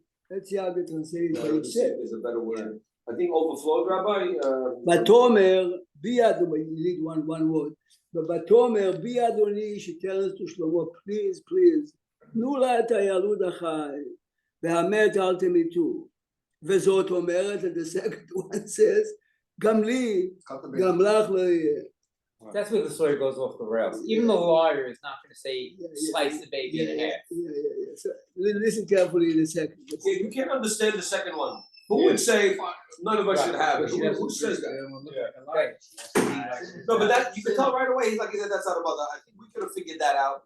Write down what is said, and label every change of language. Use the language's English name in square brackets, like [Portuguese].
[English] Let's see how they translate what it said. There's a better word. I think overflowed, Rabbi. [Hebrew] ותאמר, בי אדוני, [English] you need one word. [Hebrew] ותאמר, בי אדוני, [English] she tells to Shlomo, please, [Hebrew] תנו לה את הילוד החי, והמת אל תמיתו. וזאת אומרת, [English] and the second one says, [Hebrew] גם לי, גם לך לא יהיה. [English] That's where the story goes off the rails. Even the lawyer is not going to say slice the baby in half. Yeah. So listen carefully in a second. Yeah, you can't understand the second one. Who would say none of us should have it? Who says that? No, but that you can tell right away. He's like, he said, that's not about that. I think we could have figured that out.